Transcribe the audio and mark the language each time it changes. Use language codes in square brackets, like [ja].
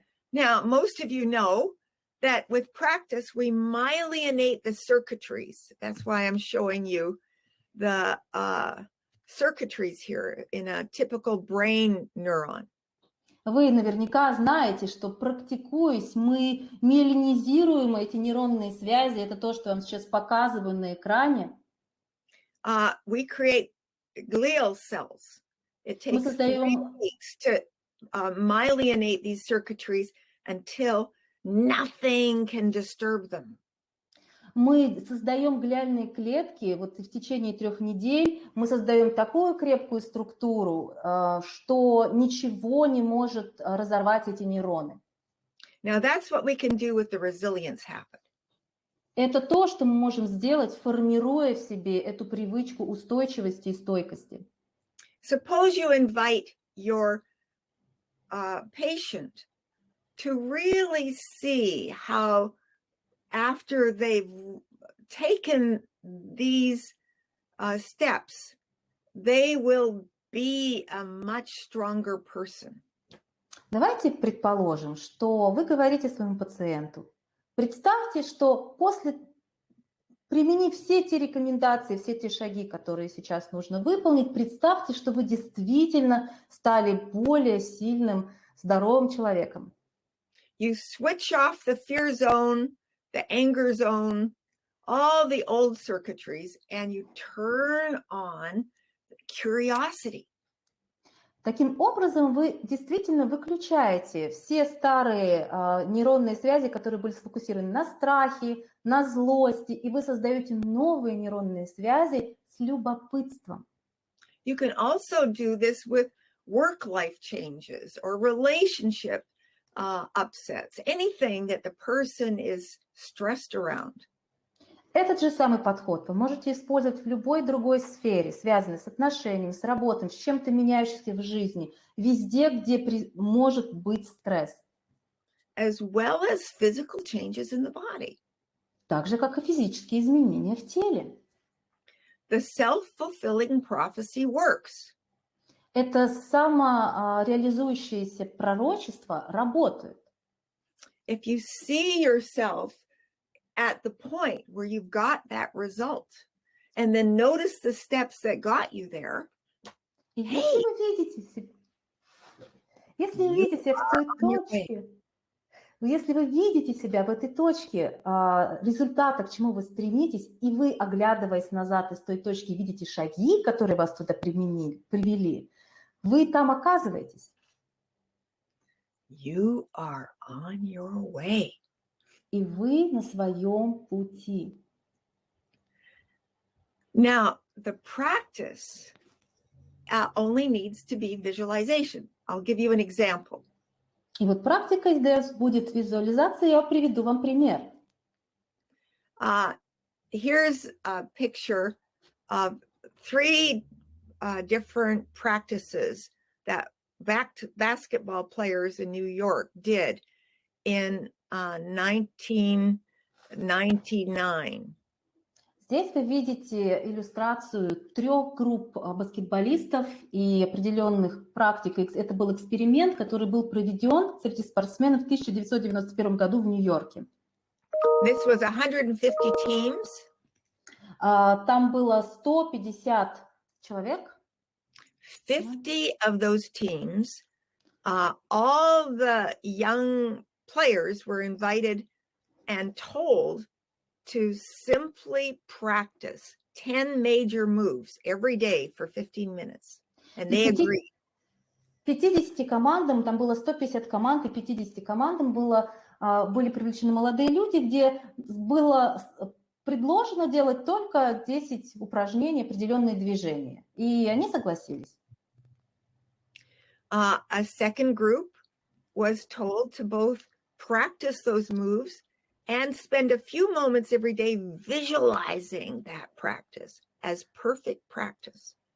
[en] Now, most of you know that with practice, we myelinate the circuitries. That's why I'm showing you the circuitries here in a typical brain neuron. [ru] Вы наверняка знаете, что практикуясь, мы миелинизируем эти нейронные связи. Это то, что я вам сейчас показываю на экране. [en] We create glial cells. It takes 3 weeks to myelinate these circuitries until nothing can disturb them. [ru] Мы создаем глиальные клетки, вот в течение 3 недель мы создаем такую крепкую структуру, что ничего не может разорвать эти нейроны. [en] Now that's what we can do with the resilience habit. [ru] Это то, что мы можем сделать, формируя в себе эту привычку устойчивости и стойкости. [en] Suppose you invite your patient to really see how after they've taken these steps, they will be a much stronger person. [ru] Давайте предположим, что вы говорите своему пациенту, представьте, что после, применив все те рекомендации, все те шаги, которые сейчас нужно выполнить, представьте, что вы действительно стали более сильным, здоровым человеком. [en] You switch off the fear zone, the anger zone, all the old circuitries, and you turn on curiosity. [ru] Таким образом, вы действительно выключаете все старые нейронные связи, которые были сфокусированы на страхе, на злости, и вы создаете новые нейронные связи с любопытством. [en] You can also do this with work-life changes or relationship upsets, anything that the person is stressed around. [ru] Этот же самый подход вы можете использовать в любой другой сфере, связанной с отношениями, с работой, с чем-то меняющимся в жизни, везде, где может быть стресс. [en] As well as physical changes in the body. [ru] Так же, как и физические изменения в теле. [en] The self-fulfilling prophecy works. [ru] Это самореализующееся пророчество работает. [en] If you see yourself at the point where you've got that result, and then notice the steps that got you there. [ru] Если вы видите себя в той точке, если вы видите себя в этой точке результата, к чему вы стремитесь, и вы, оглядываясь назад из той точки, видите шаги, которые вас туда привели, вы там оказываетесь. [en] You are on your way. [ru] И вы на своем пути. [en] Now, the practice only needs to be visualization. I'll give you an example. [ru] И вот практика здесь будет визуализация. Я приведу вам пример. [en] Here's a picture of 3 different practices that basketball players in New York did in 1999. [ru] Здесь вы видите иллюстрацию 3 групп баскетболистов и определенных практик. Это был эксперимент, который был проведен среди спортсменов в 1991 году в Нью-Йорке. [en] This was 150 teams. [ru] Там было 150 человек. [en] 50 of those teams, all the young players were invited and told to simply practice 10 major moves every day for 15 minutes. And they agreed. [ru] 50 командам, там было 150 команд, и 50 командам были привлечены молодые люди, где было предложено делать только 10 упражнений, определенные движения. И они согласились. [en] A second group was told to both practice those moves and spend a few moments every day visualizing that practice as perfect practice.